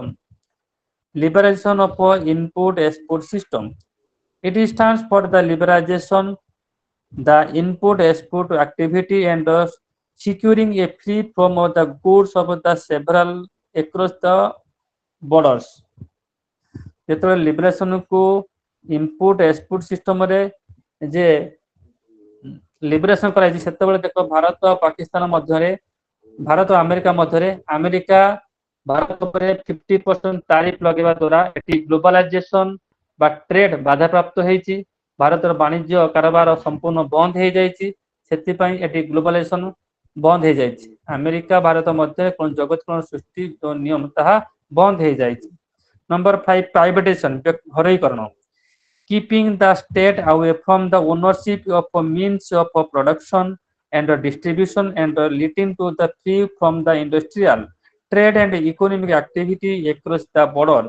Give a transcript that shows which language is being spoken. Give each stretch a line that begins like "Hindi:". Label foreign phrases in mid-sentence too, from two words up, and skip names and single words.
English: Liberalization of import-export system. It stands for the liberalization the import-export activity and securing a free flow of the goods of the several across the borders.
Odia: ଯେତେବେଳେ ଲିବରେସନ କୁ
English: import export
Odia: ସିଷ୍ଟମରେ ଯେ ଲିବରେସନ କରାଯାଇଛି ସେତେବେଳେ ଦେଖ ଭାରତ ପାକିସ୍ତାନ ମଧ୍ୟରେ, ଭାରତ ଆମେରିକା ମଧ୍ୟରେ ଆମେରିକା ଭାରତ ଉପରେ 50% ତାରିଫ ଲଗେଇବା ଦ୍ୱାରା ଏଠି ଗ୍ଲୋବାଲାଇଜେସନ ବା ଟ୍ରେଡ ବାଧାପ୍ରାପ୍ତ ହେଇଛି। ଭାରତର ବାଣିଜ୍ୟ କାରବାର ସମ୍ପୂର୍ଣ୍ଣ ବନ୍ଦ ହେଇଯାଇଛି। ସେଥିପାଇଁ ଏଠି ଗ୍ଲୋବାଲାଇଜେସନ ବନ୍ଦ ହେଇଯାଇଛି। ଆମେରିକା ଭାରତ ମଧ୍ୟରେ କଣ ଜଗତୀକରଣ ସୃଷ୍ଟି ଯେଉଁ ନିୟମ ତାହା ବନ୍ଦ ହେଇଯାଇଛି।
English: Number 5, privatization, ଘରୋଇକରଣ. Keeping the state away from the ownership of means of production and distribution and leading to the free from the industrial, trade and economic activity across the borders.